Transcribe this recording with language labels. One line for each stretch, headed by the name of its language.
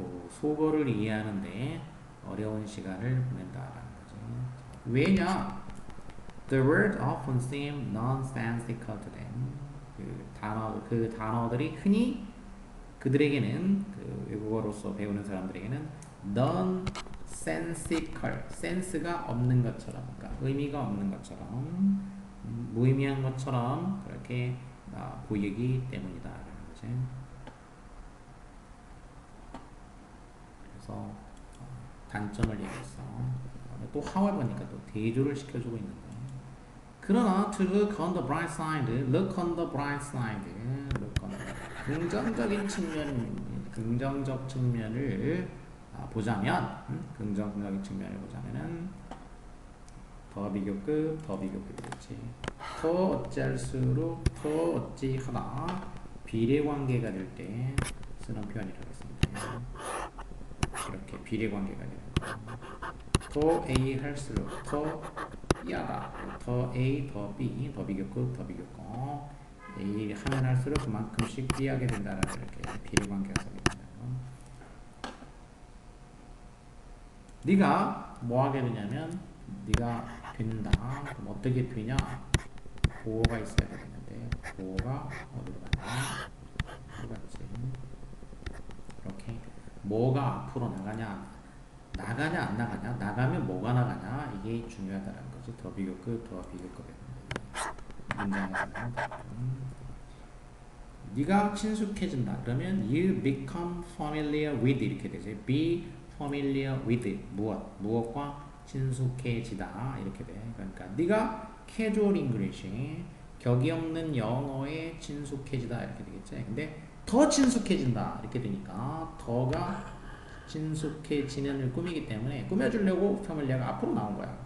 Korean: 속어를 이해하는데 어려운 시간을 보낸다는 거지. 왜냐?
English: The words often seem nonsensical to them.
Korean: 그 단어들이 흔히 그들에게는, 그 외국어로서 배우는 사람들에게는 nonsensical, 센스가 없는 것처럼, 그러니까 의미가 없는 것처럼, 무의미한 것처럼 그렇게 보이기 때문이다라는 거지. 그래서 단점을 얘기했어. 또 however니까 또 대조를 시켜주고 있는 거야. 그러나
English: to look on the bright side, look on the bright side, look on the
Korean: 긍정적인 긍정적 측면을 보자면, 긍정적인 측면을 보자면은 더 비교급 되겠지. 더 어찌할수록 더 어찌하다 비례관계가 될 때 쓰는 표현이라고 했습니다. 이렇게 비례관계가 되는 거. 더 A 할수록 더 B하다. 더 A, 더 B, 더 비교급, 더 비교급. A 하면 할수록 그만큼씩 B하게 된다는 이렇게 비례관계가 생긴다. 네가 뭐 하게 되냐면 네가 된다. 그럼 어떻게 되냐? 보호가 있어야 되는데 보호가 어디로 가냐? 그렇지. 이렇게 뭐가 앞으로 나가냐 안 나가냐, 나가면 뭐가 나가냐, 이게 중요하다는 거지. 더 비교급, 더 비교급에 문장에서 네가 친숙해진다. 그러면
English: you become familiar with
Korean: 이렇게 되죠.
English: be familiar with
Korean: 무엇과 친숙해지다 이렇게 돼. 그러니까 네가
English: casual English
Korean: 격이 없는 영어에 친숙해지다 이렇게 되겠지. 근데 더 친숙해진다 이렇게 되니까 더가 친숙해지는을 꾸미기 때문에 꾸며주려고 familiar가 앞으로 나온 거야.